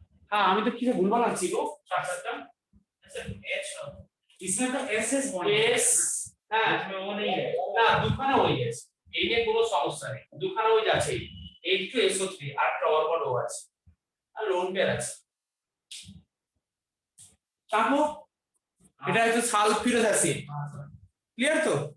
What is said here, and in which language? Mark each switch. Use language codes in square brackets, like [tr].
[bn] हाँ আমি তো কিছু ভুল বানাচ্ছি গো, সাতটা [hi] अच्छा H इसमें तो SS बॉन्ड [bn] S হ্যাঁ [hi] इसमें वो नहीं है। [bn] না দুখানা হয়ে গেছে, এই নিয়ে কোনো সমস্যা নেই, দুখানা হয়ে যাচ্ছে। H2SO3 আর ডবল বন্ড ও আছে আর লোন পেয়ার আছে। তাহলে এটা হচ্ছে সালফিউরিক অ্যাসিড, ক্লিয়ার তো?